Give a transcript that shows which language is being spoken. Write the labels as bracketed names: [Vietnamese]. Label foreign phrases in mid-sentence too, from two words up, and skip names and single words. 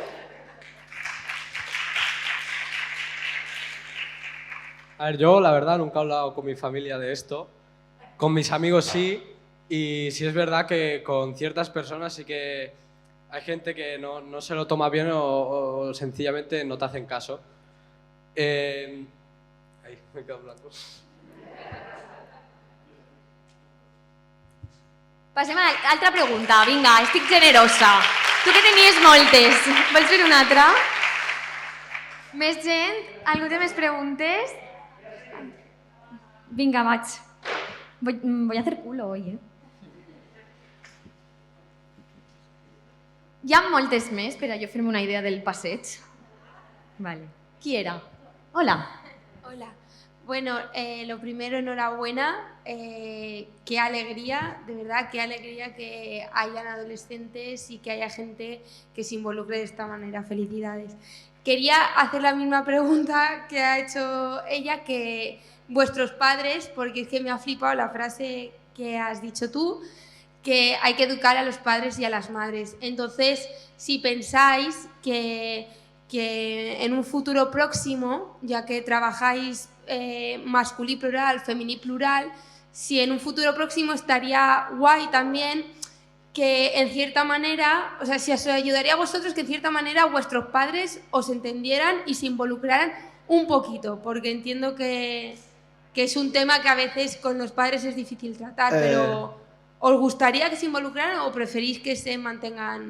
[Spanish] A ver, yo la verdad nunca he hablado con mi familia de esto. Con mis amigos sí, y sí es verdad que con ciertas personas sí que hay gente que no se lo toma bien o sencillamente no te hacen caso. Ahí, me quedo en blanco. [Catalan] Passem a altra pregunta. Vinga, estic generosa. Tu que tenies moltes, vols fer una altra? Més gent? Algú té més preguntes? Vinga, vaig. [Spanish] Voy a hacer culo hoy, [Catalan] Hi ha moltes més per a jo fer-me una idea del passeig. Vale. Qui era? Hola. Hola. [Spanish] Bueno, lo primero, enhorabuena. Qué alegría, de verdad, qué alegría que hayan adolescentes y que haya gente que se involucre de esta manera. Felicidades. Quería hacer la misma pregunta que ha hecho ella, que vuestros padres, porque es que me ha flipado la frase que has dicho tú, que hay que educar a los padres y a las madres. Entonces, si pensáis que en un futuro próximo, ya que trabajáis [Catalan] masculí plural, femení plural, [Spanish] si en un futuro próximo estaría guay también que en cierta manera, o sea, si os ayudaría a vosotros que en cierta manera vuestros padres os entendieran y se involucraran un poquito, porque entiendo que es un tema que a veces con los padres es difícil tratar, pero ¿os gustaría que se involucraran o preferís que se mantengan?